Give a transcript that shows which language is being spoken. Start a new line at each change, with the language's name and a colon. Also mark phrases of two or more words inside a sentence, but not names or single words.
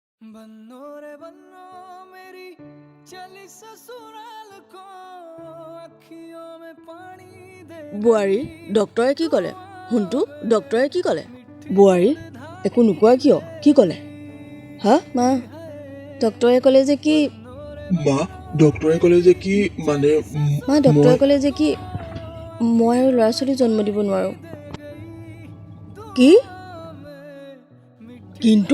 Hindi: बन्नो रे बन्नो मेरी चली ससुराल को अखियों में पानी दे
Assamese: বুৱাৰী ডক্টৰে কি ক'লে শুনটো ডক্টৰে কি ক'লে বুৱাৰী একো নোকোৱা কিয় কি ক'লে হা মা ডক্টৰে ক'লে যে কি মা ডক্টৰে ক'লে যে কি মানে মা ডক্টৰে ক'লে যে কি মই আৰু ল'ৰা ছোৱালী জন্ম দিব নোৱাৰোঁ কি কিন্তু